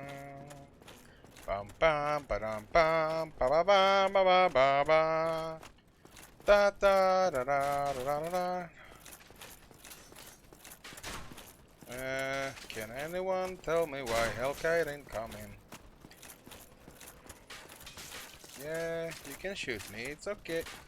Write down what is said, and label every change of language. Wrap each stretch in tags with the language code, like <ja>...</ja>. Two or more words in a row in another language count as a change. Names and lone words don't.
<en>Bum bum ba-dum bum ba ba ba ba ba ba ba da da da da da da da. Can anyone tell me why Hellkite ain't coming? Yeah, you can shoot me, it's okay.</en>